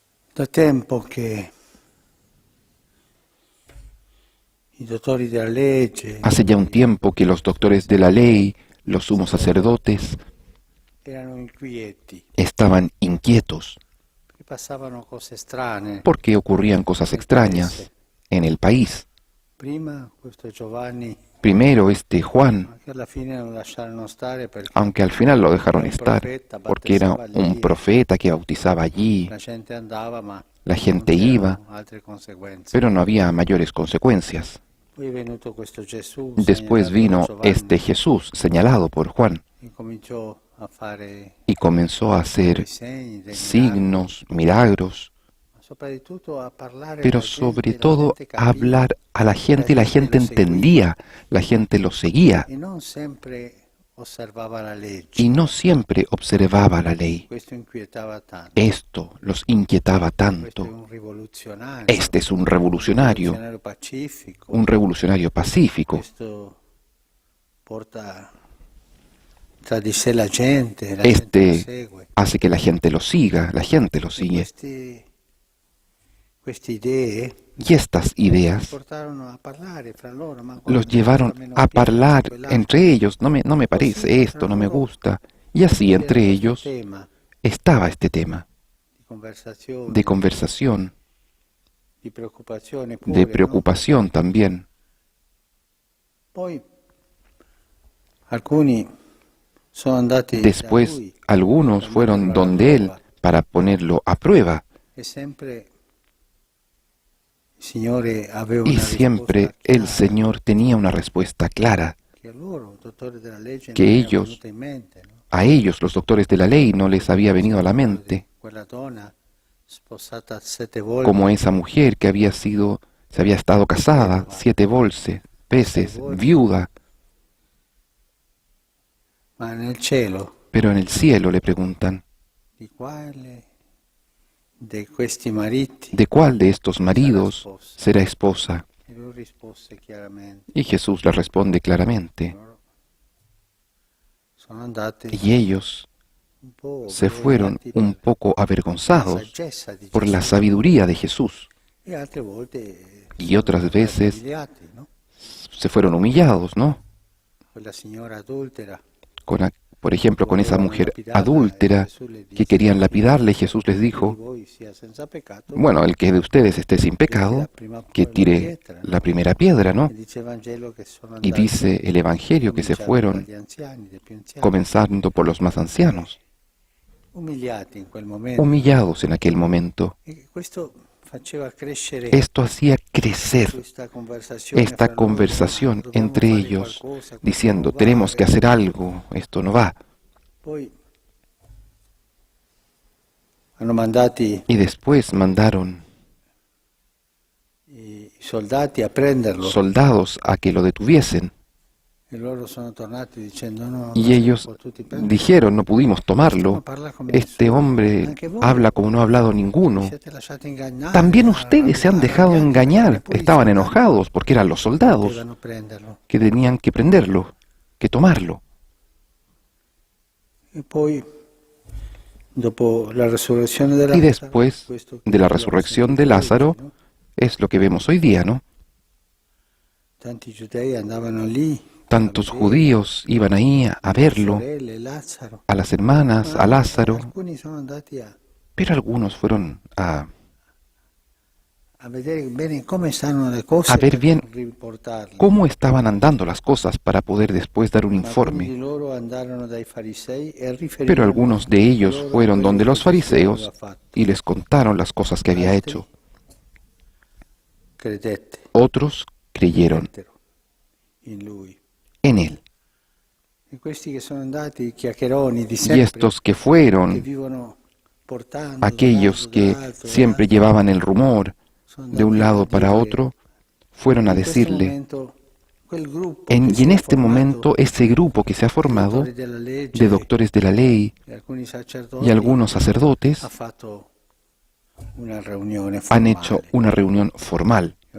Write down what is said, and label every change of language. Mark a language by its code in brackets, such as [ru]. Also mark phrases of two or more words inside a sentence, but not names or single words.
[it] Da tempo che i dottori della legge [es] Hace ya un tiempo que los doctores de la ley, los sumos sacerdotes, [it] erano inquieti, [es] estaban inquietos [it] perché passavano cose strane [es] porque ocurrían cosas [it] nel [es] extrañas [it] paese. [es] en el país. [it] Prima questo Giovanni, [es] Primero este Juan, [it] che alla fine lo lasciarono stare perché [es] aunque al final lo [it] era [es] dejaron [it] un [es] estar, [it] profeta, [es] porque era [it] battezzava [es] un [it] lì, [es] profeta que bautizaba allí, [it] la gente andava, ma [es] la [it] non [es] gente iba, [it] c'erano altre conseguenze. [es] pero no había mayores consecuencias. [it] Poi è venuto questo Gesù, [es] Después [it] segnalato da [es] vino [it] Giovanni, [es] este Jesús señalado por Juan [it] e cominciò a fare [es] y comenzó a [it] dei [es] hacer [it] segni, dei miracoli, [es] signos, milagros, [it] ma soprattutto a parlare [es] pero [it] alla [es] sobre [it] gente, la [es] todo [it] gente [es] a [it] capiva, [es] hablar a la gente y la gente [it] lo seguiva [es] entendía, la gente lo seguía [it] e non sempre osservava la legge. [es] y no siempre observaba la ley. [it] Questo inquietava tanto. [es] Esto los inquietaba [it] Questo è [es] tanto. [it] un rivoluzionario, [es] Este es un revolucionario [it] pacifico. [es] pacífico. [it] Questo porta tra di sé la gente lo [es] Este [it] segue. [es] hace que la gente lo siga, la gente lo [it] E [es] sigue. [it] queste idee [es] Y estas ideas [it] portarono a parlare fra loro, ma [es] los [it] guarda, [es] llevaron [it] questa [es] a [it] mi piace, [es] hablar [it] quell'altro. [es] entre ellos. No me parece esto, no me gusta. Y así [it] C'era [es] entre [it] questo [es] ellos [it] tema [es] estaba este tema [it] di conversazione, [es] de conversación, [it] di preoccupazione [es] de [it] pure, no? [es] preocupación también. [it] Poi alcuni sono andati da [es] Después [it] lui [es] algunos [it] per [es] fueron [it] metterlo alla [es] donde él [it] prova. [es] para ponerlo a prueba. [it] E sempre il Signore aveva [es] Y [it] una [es] siempre [it] risposta [es] el [it] chiara, [es] Señor tenía una respuesta clara. [it] che a loro, dottori della legge, [es] Que [it] non era [es] ellos, [it] venuta in mente, no? [es] a ellos, los doctores de la ley, no les había venido a la mente, [it] Quella donna sposata 7 volte, [es] como esa mujer que se había estado casada 7 veces, viuda, [it] ma nel cielo [es] pero en el cielo le preguntan, [it] di quale di questi mariti [es] ¿de cuál de estos maridos será esposa? [it] e lui rispose chiaramente, [es] Y Jesús le responde claramente, [it] loro sono andati [es] y ellos [it] un po' [es] se fueron [it] vergognati [es] un poco [it] dalla [es] avergonzados [it] saggezza di [es] por la [it] Gesù, [es] sabiduría de Jesús, [it] e altre volte [es] y otras [it] sono [es] veces [it] umiliati, no? [es] se fueron humillados, ¿no? [it] Quella signora adultera, [es] Por ejemplo, con esa mujer adúltera que querían lapidarle, Jesús les dijo, [it] voi sia senza peccato, [es] bueno, el que de ustedes esté sin pecado, que tire la primera piedra, ¿no? [it] e dice il Vangelo che sono [es] Y [it] andati [es] dice el Evangelio que se fueron [it] dagli anziani, dei più anziani, [es] comenzando por los más ancianos, [it] umiliati in quel momento. [es] humillados en aquel momento. [it] E questo faceva crescere [es] Esto hacía crecer [it] questa conversazione [es] esta [it] fra loro, [es] conversación [it] ma dobbiamo [es] entre [it] fare [es] ellos, [it] qualcosa, questo [es] diciendo, [it] non va, [es] tenemos que hacer algo, esto no va. [it] Poi hanno mandati [es] Y después mandaron [it] i soldati a prenderlo [es] soldados a que lo detuviesen. [it] e loro sono tornati dicendo no, non [es] Y [it] siamo [es] ellos [it] potuti prenderlo. [es] dijeron, no pudimos tomarlo. [it] No parla come [es] Este [it] nessuno. [es] hombre [it] Anche voi [es] habla como no ha hablado [it] vi [es] ninguno. [it] siete lasciati ingannare, [es] También ustedes se han dejado [it] arrabbiati, [es] engañar. [it] eppure i [es] Estaban [it] soldati [es] enojados porque eran los soldados [it] potevano prenderlo. [es] que tenían que prenderlo, que tomarlo. [it] E poi dopo la resurrezione di [es] Y [it] Lazzaro, [es] después [it] questo che [es] de la [it] abbiamo [es] resurrección [it] sentito [es] de Lázaro, [it] oggi, no? [es] es lo que vemos hoy día, ¿no? [it] Tanti giudei andavano lì [es] Tantos [it] a vedere [es] judíos iban ahí a verlo, [it] sorelle, Lazzaro, [es] a las hermanas, [it] ma [es] a Lázaro, [it] alcuni sono andati a [es] pero algunos fueron [it] a vedere bene come stanno le cose [es] a ver [it] per [es] bien [it] riportarle. [es] cómo estaban andando las cosas para poder después dar un [it] Ma alcuni di [es] informe. [it] loro andarono dai farisei e riferirono [es] Pero algunos de ellos [it] loro [es] fueron [it] quello [es] donde [it] che [es] los [it] Gesù [es] fariseos [it] aveva fatto. [es] y les contaron las cosas que había [it] Altri [es] hecho. [it] credette, [es] Otros creyeron [it] credettero in lui. [es] en él. [it] E questi che sono andati, chiacchieroni di [es] Y [it] sempre, [es] estos que [it] che [es] fueron, [it] vivono portando [es] aquellos que siempre llevaban el rumor de un lado para otro, fueron a decirle, y en este momento ese grupo que se ha formado de doctores de la ley y algunos sacerdotes han hecho una reunión formal.